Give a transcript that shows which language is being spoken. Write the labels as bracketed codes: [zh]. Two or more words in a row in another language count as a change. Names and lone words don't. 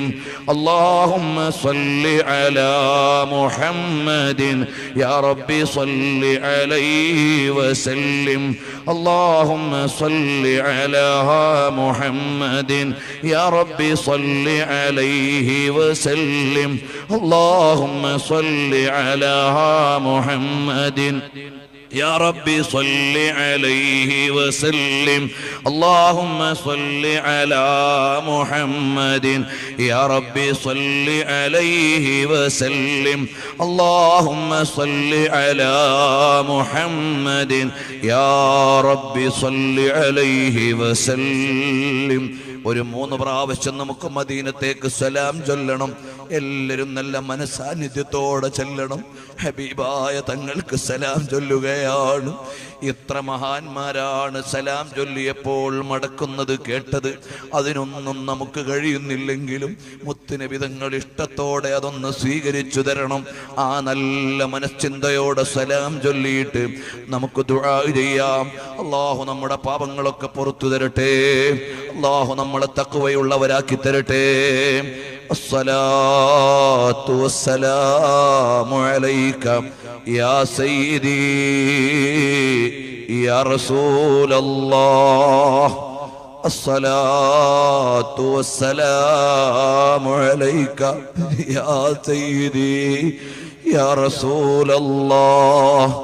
[ar] اللهم صل على محمد يا ربي صل عليه وسلم. اللهم صل على محمد يا ربي صل عليه وسلم. اللهم صل على محمد يا ربي صل عليه وسلم اللهم صل على محمد يا ربي صل عليه وسلم اللهم صل على محمد يا ربي صل عليه وسلم. [ml] ഒരു 3 പ്രാവശ്യം നമുക്ക് മദീനത്തേക്ക് സലാം ചൊല്ലണം. എല്ലാവരും നല്ല മനസാന്നിധ്യത്തോടെ ചെല്ലണം. ഹബീബായ തങ്ങൾക്ക് സലാം ചൊല്ലുകയാണ്. എത്ര മഹാന്മാരാണ് സലാം ചൊല്ലിയപ്പോൾ മടക്കുന്നത് കേട്ടത്. അതിനൊന്നും നമുക്ക് കഴിയുന്നില്ലെങ്കിലും മുത്തുനബി തങ്ങൾ ഇഷ്ടത്തോടെ അതൊന്ന് സ്വീകരിച്ചു തരണം. ആ നല്ല മനശ്ചിന്തയോടെ സലാം ചൊല്ലിയിട്ട് നമുക്ക് ദുആ ചെയ്യാം. അല്ലാഹു നമ്മുടെ പാപങ്ങളൊക്കെ പുറത്തു തരട്ടെ. അല്ലാഹു നമ്മളെ തഖ്വയുള്ളവരാക്കി തരട്ടെ. [ar] الصلاة والسلام عليك يا سيدي يا رسول الله. الصلاة والسلام عليك يا سيدي يا رسول الله.